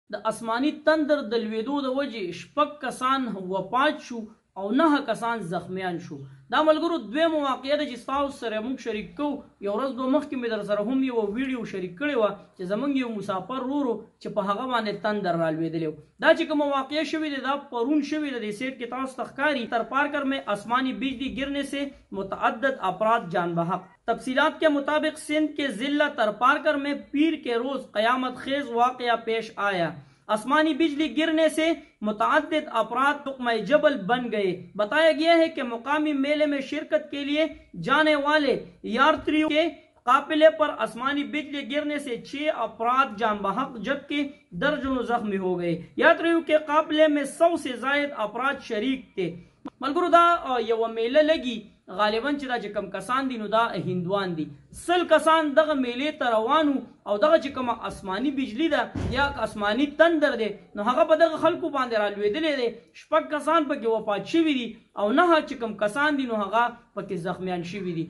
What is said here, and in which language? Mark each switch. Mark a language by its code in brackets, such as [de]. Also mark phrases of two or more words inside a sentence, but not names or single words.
[ps] د آسماني تندر د لویدو د وجې 6 کسان وفات شو او 9 کسان زخمیان شو. دا ملګرو دویمه واقعه ده چې تاسو سره موږ شریک کوو. یو ورځ دوه مخکې مې در سره هم یو ویډیو شریک کړې وه چې زموږ یو مسافر ورو چې په هغه باندې تندر رالوېدلی و. دا چې کومه واقعه شوې ده دا پرون شوې ده. د سیټ کې تاسو ته ښکاري [ur] ترپارکر میں آسمانی بجلی گرنے سے متعدد افراد جان بحق. تفصیلات کے مطابق سندھ کے ضلع ترپارکر میں پیر کے روز قیامت خیز واقعہ پیش آیا. آسمانی بجلی گرنے سے متعدد افراد تقمہ جبل بن گئے. بتایا گیا ہے کہ مقامی میلے میں شرکت کے لیے جانے والے یاتریوں کے قافلے پر آسمانی بجلی گرنے سے 6 افراد جان بحق جبکہ درجنوں زخمی ہو گئے. یاتریوں کے قافلے میں 100 سے زائد افراد شریک تھے. [ps] ملګرو دا یو میله لګي غالبا چې دا چې کم کسان دي نو دا هندوان دي. 100 کسان دغه میلې ته روانو او دغه چې کومه آسماني بجلی ده یا آسماني تندر دی نو هغه په دغه خلکو باندې رالوېدلی دی. 6 کسان پکې وفات شوي دي او 9 چې کوم کسان دي نو هغه پکې زخمیان شوي دي.